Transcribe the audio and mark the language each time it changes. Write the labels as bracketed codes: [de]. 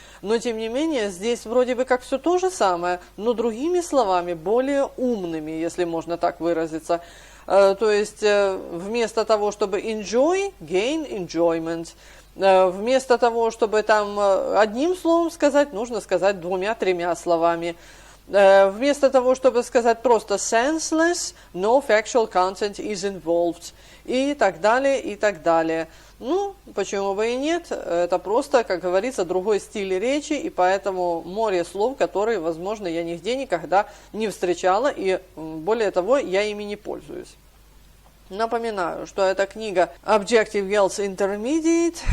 [ru] Но, тем не менее, здесь вроде бы как все то же самое, но другими словами, более умными, если можно так выразиться. То есть, вместо того, чтобы [en] enjoy, gain enjoyment. [ru] Вместо того, чтобы там одним словом сказать, нужно сказать 2-3 словами. Вместо того, чтобы сказать просто [en] senseless, no factual content is involved. [ru] И так далее, и так далее. Ну, почему бы и нет? Это просто, как говорится, другой стиль речи, и поэтому море слов, которые, возможно, я нигде никогда не встречала, и более того, я ими не пользуюсь. Напоминаю, что это книга Objective IELTS Intermediate.